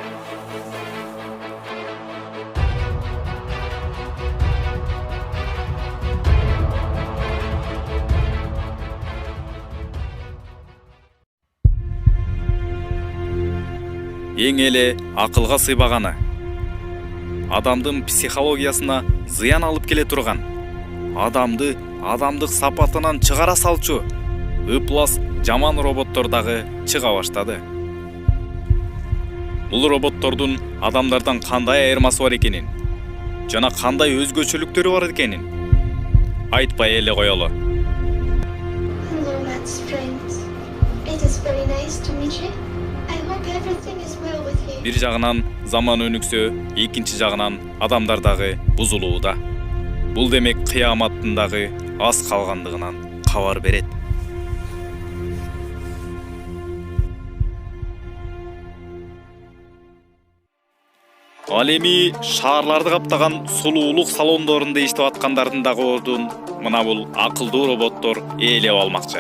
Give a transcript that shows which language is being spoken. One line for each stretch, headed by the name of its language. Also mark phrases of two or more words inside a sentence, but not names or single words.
Kyrgyz: Эң эле акылга сыйбаганы, адамдын психологиясына зыян алып келе турган, адамдык сапатынан чыгара салчу ыплас жаман роботтор дагы чыга баштады. Бул роботтордун адамдардан кандай айырмасы бар экенин жана кандай өзгөчөлүктөрү бар экенин айтпай эле коелу.
English: Hello, Matt's friends. It is very nice to meet you. I hope everything is well with you.
Kyrgyz: Бир жагынан заман өнүксө, экинчи жагынан адамдар дагы бузулууда. Бул демек кыяматтын дагы аз калгандыгынан кабар берет. Ал эми шаарларды каптаган сулуулук салондорунда иштеп аткандардын дагы ордун мына бул акылдуу роботтор ээлеп алмакчы.